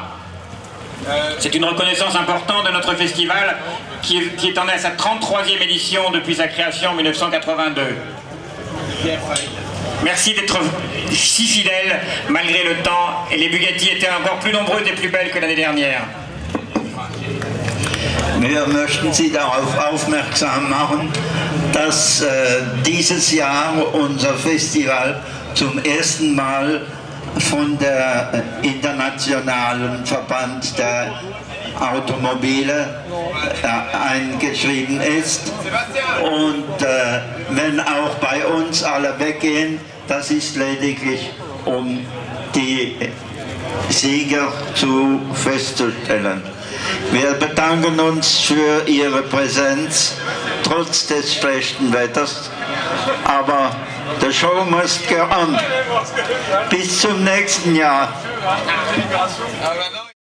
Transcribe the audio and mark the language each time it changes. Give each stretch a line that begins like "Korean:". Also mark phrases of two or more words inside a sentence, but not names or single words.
French: C'est une reconnaissance importante de notre festival qui est en est à sa 33e édition depuis sa création en 1982. Merci d'être si fidèles malgré le temps, et les Bugatti étaient encore plus nombreuses et plus belles que l'année dernière.
German: Wir möchten Sie darauf aufmerksam machen, dass dieses Jahr unser Festival zum ersten Mal von der Internationalen Verband der Automobile eingeschrieben ist. Und wenn auch bei uns alle weggehen, das ist lediglich, um die Sieger festzustellen. Wir bedanken uns für Ihre Präsenz, trotz des schlechten Wetters, aber
English: the show must go on.
German: Bis zum nächsten Jahr.